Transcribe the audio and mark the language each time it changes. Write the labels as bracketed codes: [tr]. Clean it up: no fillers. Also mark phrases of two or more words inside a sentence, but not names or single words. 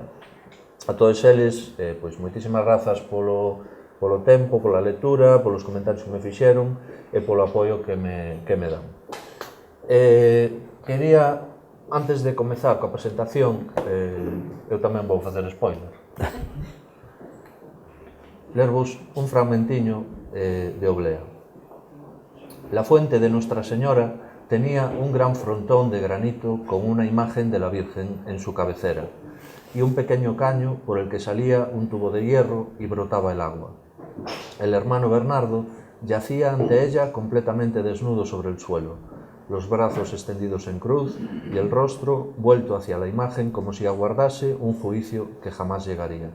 [gl] A todos eles, pois, moitísimas grazas polo tempo, pola lectura, polos comentarios que me fixeron e polo apoio que me dan. Quería, antes de comezar coa presentación, eu tamén vou facer spoiler, lervos un fragmentiño de Oblea. [es] La fuente de Nuestra Señora tenía un gran frontón de granito con una imagen de la Virgen en su cabecera y un pequeño caño por el que salía un tubo de hierro y brotaba el agua. El hermano Bernardo yacía ante ella completamente desnudo sobre el suelo, los brazos extendidos en cruz y el rostro vuelto hacia la imagen como si aguardase un juicio que jamás llegaría.